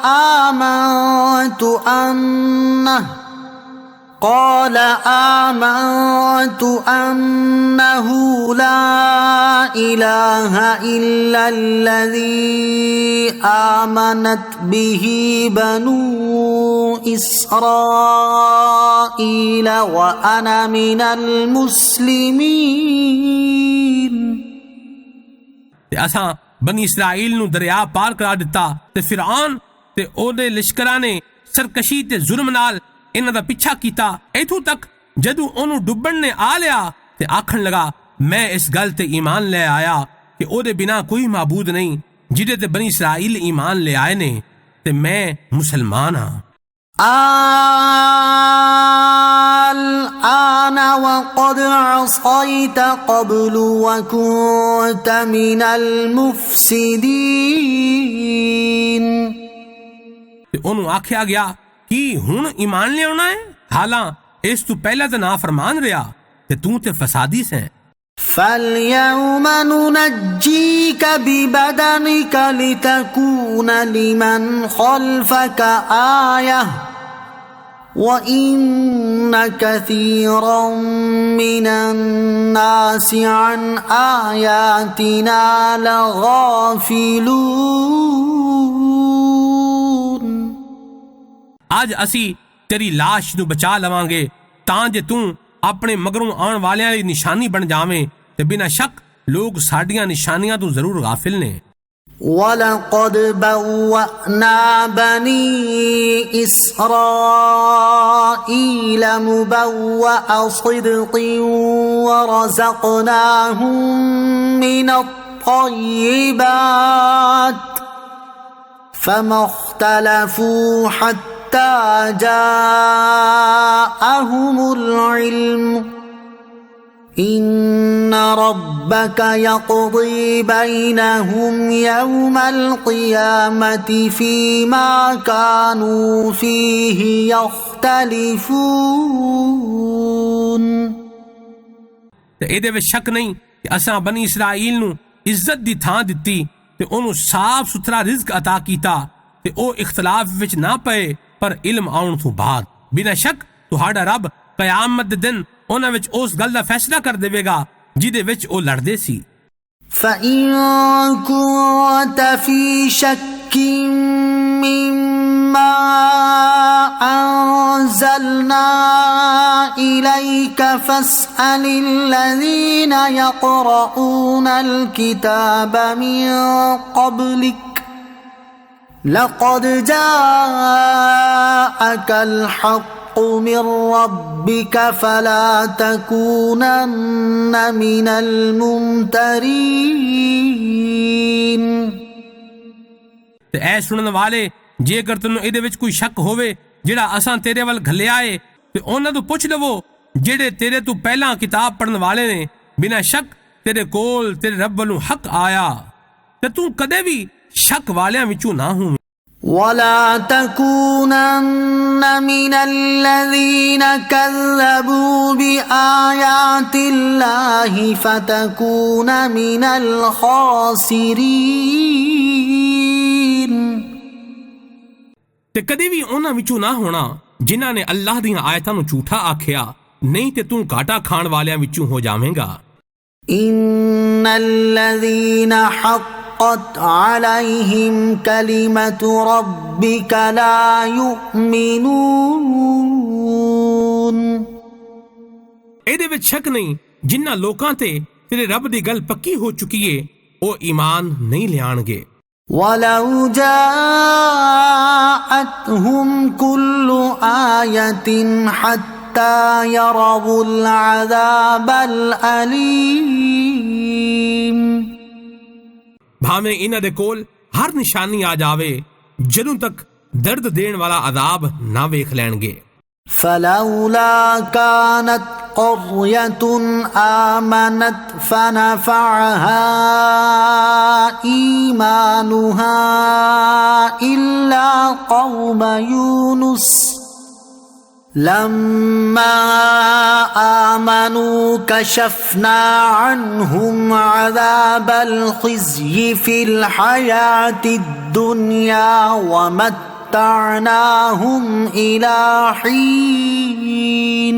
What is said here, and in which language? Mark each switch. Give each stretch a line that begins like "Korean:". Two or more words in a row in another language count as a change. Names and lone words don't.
Arabic: آمنت أنه لا إله إلا الذي آمنت به بنو إسرائيل وأنا من المسلمين
Punjabi: ਤੇ ਅਸਾਂ ਬਨੀ ਇਸਰਾਈਲ ਨੂੰ ਦਰਿਆ ਪਾਰ ਕਰਾ ਦਿੱਤਾ ਤੇ ਫਿਰਆਨ ਤੇ ਉਹਦੇ ਲਸ਼ਕਰਾਂ ਨੇ ਸਰਕਸ਼ੀ ਤੇ ਜ਼ੁਲਮ ਨਾਲ ਇਹਨਾਂ ਦਾ ਪਿੱਛਾ ਕੀਤਾ, ਇੱਥੋਂ ਤੱਕ ਜਦੋਂ ਉਹਨੂੰ ਡੁੱਬਣ ਨੇ ਆ ਲਿਆ ਤੇ ਆਖਣ ਲਗਾ, ਮੈਂ ਇਸ ਗੱਲ ਤੇ ਈਮਾਨ ਲੈ ਆਇਆ ਕਿ ਉਹਦੇ ਬਿਨਾ ਕੋਈ ਮਾਬੂਦ ਨਹੀਂ ਜਿਹਦੇ ਤੇ ਬਨੀ ਇਸਰਾਈਲ ਈਮਾਨ ਲੈ ਆਏ ਨੇ ਤੇ ਮੈਂ ਮੁਸਲਮਾਨ ਹਾਂ।
Arabic: الآن وقد عصيت قبل وكنت من المفسدين
Punjabi: ਤੇ ਉਹਨੂੰ ਆਖਿਆ ਗਿਆ ਕਿ ਹੁਣ ਈਮਾਨ ਲਿਆਉਣਾ ਹੈ, ਹਾਲਾਂ ਇਸ ਤੋਂ ਪਹਿਲਾਂ ਤਾਂ ਨਾਫਰਮਾਨ ਰਿਹਾ ਤੇ ਤੂੰ ਤੇ ਫਸਾਦੀ ਸੈਂ।
Arabic: فاليوم ننجيك ببدنك لتكون لمن خلفك آية وإن كثيرا من الناس عن آياتنا لغافلون
Punjabi: ਅੱਜ ਅਸੀਂ ਤੇਰੀ ਲਾਸ਼ ਨੂੰ ਬਚਾ ਲਵਾਂਗੇ ਤਾਂ ਜੇ ਤੂੰ ਆਪਣੇ ਮਗਰੋਂ ਆਉਣ ਵਾਲਿਆਂ ਦੀ ਨਿਸ਼ਾਨੀ ਬਣ ਜਾਵੇਂ ਤੇ ਬਿਨਾਂ ਸ਼ੱਕ ਲੋਕ ਸਾਡੀਆਂ ਨਿਸ਼ਾਨੀਆਂ ਤੋਂ ਜ਼ਰੂਰ ਗਾਫਿਲ ਨੇ।
Arabic: وَلَقَدْ بَوَّأْنَا بَنِي إِسْرَائِيلَ مُبَوَّأَ صِدْقٍ وَرَزَقْنَاهُم مِّنَ الطَّيِّبَاتِ فَمَا اخْتَلَفُوا حَتَّى جَاءَهُمُ الْعِلْمُ إِنَّ رَبَّكَ يَقْضِي بَيْنَهُمْ يَوْمَ الْقِيَامَةِ فِيمَا كَانُوا فِيهِ يَخْتَلِفُونَ
Punjabi: ਤੇ ਇਹਦੇ ਵਿੱਚ ਸ਼ੱਕ ਨਹੀਂ ਕਿ ਅਸਾਂ ਬਨੀ ਇਸਰਾਈਲ ਨੂੰ ਇੱਜ਼ਤ ਦੀ ਥਾਂ ਦਿੱਤੀ ਤੇ ਉਹਨੂੰ ਸਾਫ਼ ਸੁਥਰਾ ਰਿਜ਼ਕ ਅਤਾ ਕੀਤਾ ਤੇ ਉਹ ਇਖਤਲਾਫ ਵਿੱਚ ਨਾ ਪਏ ਪਰ ਇਲਮ ਆਉਣ ਤੋਂ ਬਾਅਦ। ਬਿਨਾਂ ਸ਼ੱਕ ਤੁਹਾਡਾ ਰੱਬ ਕਿਆਮਤ ਦੇ ਦਿਨ ਉਹਨਾਂ ਵਿੱਚ ਉਸ ਗੱਲ ਦਾ ਫੈਸਲਾ ਕਰ ਦੇਵੇਗਾ ਜਿਹਦੇ ਵਿੱਚ ਉਹ ਲੜਦੇ ਸੀ।
Arabic: فإن كنت في شك مما أنزلنا إليك فاسأل الذين يقرؤون الكتاب من قبلك لقد جاءك الحق من ربك فلا تكونن من الممترين।
Punjabi: ਤੇ ਐ ਸੁਣਨ ਵਾਲੇ, ਜੇਕਰ ਤੈਨੂੰ ਇਹਦੇ ਵਿੱਚ ਕੋਈ ਸ਼ੱਕ ਹੋਵੇ ਜਿਹੜਾ ਅਸਾਂ ਤੇਰੇ ਵੱਲ ਘੱਲਿਆ ਏ, ਤੇ ਉਹਨਾਂ ਤੋਂ ਪੁੱਛ ਲਵੋ ਜਿਹੜੇ ਤੇਰੇ ਤੋਂ ਪਹਿਲਾਂ ਕਿਤਾਬ ਪੜ੍ਹਨ ਵਾਲੇ ਨੇ। ਬਿਨਾਂ ਸ਼ੱਕ ਤੇਰੇ ਕੋਲ ਤੇਰੇ ਰੱਬ ਵੱਲੋਂ ਹੱਕ ਆਇਆ, ਤੇ ਤੂੰ ਕਦੇ ਵੀ ਸ਼ੱਕ ਵਾਲਿਆਂ ਵਿੱਚੋਂ ਨਾ ਹੋਵੇਂ।
Arabic: ولا تكونن من الذين كذبوا بآيات الله فتكون من الخاسرين।
Punjabi: ਤੇ ਕਦੇ ਵੀ ਉਹਨਾਂ ਵਿੱਚੋਂ ਨਾ ਹੋਣਾ ਜਿਨ੍ਹਾਂ ਨੇ ਅੱਲਾਹ ਦੀਆਂ ਆਇਤਾਂ ਨੂੰ ਝੂਠਾ ਆਖਿਆ, ਨਹੀਂ ਤੇ ਤੂੰ ਘਾਟਾ ਖਾਣ ਵਾਲਿਆਂ ਵਿੱਚੋਂ ਹੋ ਜਾਵੇਂਗਾ।
Arabic: إن الذين حقت عليهم كلمة ربك لا يؤمنون।
Punjabi: ਇਹਦੇ ਵਿੱਚ ਸ਼ੱਕ ਨਹੀਂ, ਜਿਨ੍ਹਾਂ ਲੋਕਾਂ ਤੇ ਤੇਰੇ ਰੱਬ ਦੀ ਗੱਲ ਪੱਕੀ ਹੋ ਚੁੱਕੀ ਏ ਉਹ ਈਮਾਨ ਨਹੀਂ ਲਿਆਣਗੇ।
Arabic: ولو جاءتهم كل آية حتى يروا العذاب الأليم।
Punjabi: ਭਾਵੇਂ ਇਹਨਾਂ ਦੇ ਕੋਲ ਹਰ ਨਿਸ਼ਾਨੀ ਆ ਜਾਵੇ ਜਦੋਂ ਤੱਕ ਦਰਦ ਦੇਣ ਵਾਲਾ ਅਜ਼ਾਬ ਨਾ ਵੇਖ ਲੈਣਗੇ।
Arabic: فلولا كانت قرية آمنت فنفعها إيمانها إلا قوم يونس لما آمنوا كشفنا عنهم عذاب الخزي في الحياة الدنيا ومتعناهم إلى حين۔